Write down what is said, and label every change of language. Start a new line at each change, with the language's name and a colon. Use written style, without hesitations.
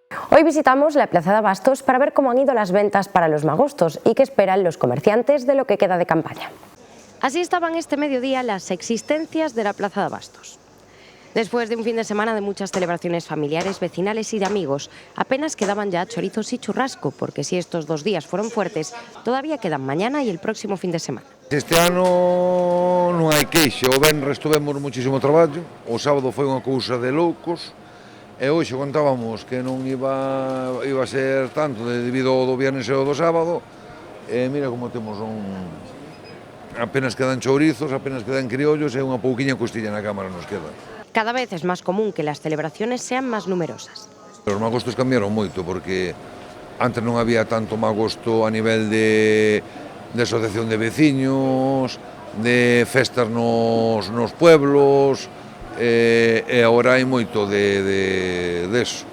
Spanish: Hoy visitamos la Plaza de Abastos para ver cómo han ido las ventas para los magostos y qué esperan los comerciantes de lo que queda de campaña. Así estaban este mediodía las existencias de la Plaza de Abastos. Después de un fin de semana de muchas celebraciones familiares, vecinales y de amigos, apenas quedaban ya chorizos y churrasco, porque si estos 2 días fueron fuertes, todavía quedan mañana y el próximo fin de semana.
Galician: Este ano non hai queixa, o venres tuvemos muchísimo traballo, o sábado foi unha cousa de loucos, e hoxe contábamos que non iba a ser tanto debido ao do viernes e ao do sábado, e mira como temos apenas quedan chourizos, apenas quedan criollos e unha pouquiña costilla na cámara nos queda.
Spanish: Cada vez es más común que las celebraciones sean más numerosas.
Galician: Os magostos cambiaron moito porque antes non había tanto magosto a nivel de asociación de veciños, de festas nos pueblos, e agora hai moito deso.